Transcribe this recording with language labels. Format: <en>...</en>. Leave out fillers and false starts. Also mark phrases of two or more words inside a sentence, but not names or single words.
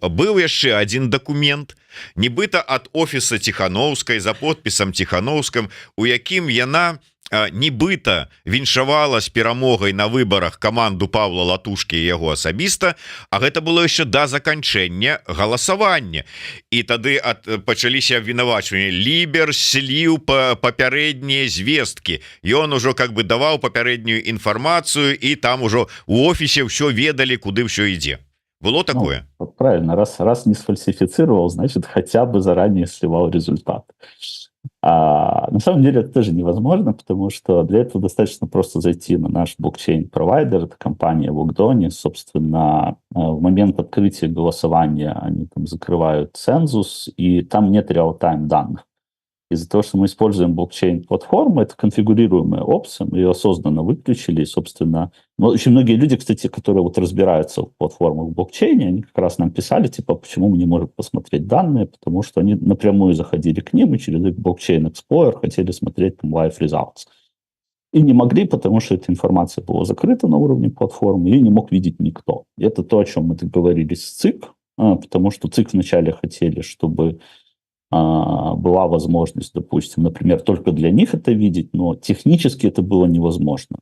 <be>Быў яшчэ один дакумент, нібыта ад офіса Ціхановскай за подпісам Ціхановскім, у якім яна нібыта віншавала з перамогай на выбарах каманду Павла Латушкі і яго асабіста, а гэта было яшчэ да заканчэння галасавання. І тады пачаліся абвінавачванні. Лібер сліў папярэднія звесткі. Ён ужо</be> <ru>как бы</ru> <be>даваў папярэднюю інфармацыю, і там ужо у офісе ўсё ведалі, куды ўсё ідзе. Было такое?</be> <ru>Ну, правильно, раз не сфальсифицировал, значит, хотя бы заранее сливал результат. На самом деле это тоже невозможно, потому что для этого достаточно просто зайти на наш блокчейн-провайдер, это компания Wogdoni, собственно, в момент открытия голосования они там закрывают цензус, и там нет реал-тайм данных. Из-за того, что мы используем блокчейн-платформу, это конфигурируемая опция, мы ее осознанно выключили, и, собственно, очень многие люди, кстати, которые вот разбираются в платформах в блокчейне, они как раз нам писали, типа, почему мы не можем посмотреть данные, потому что они напрямую заходили к ним и через их блокчейн-эксплойер хотели смотреть там</ru> <en>live results.</en> <ru>И не могли, потому что эта информация была закрыта на уровне платформы, ее не мог видеть никто. И это то, о чем мы договорились с ЦИК, потому что ЦИК вначале хотели, чтобы была возможность, допустим, например, только для них это видеть, но технически это было невозможно.</ru>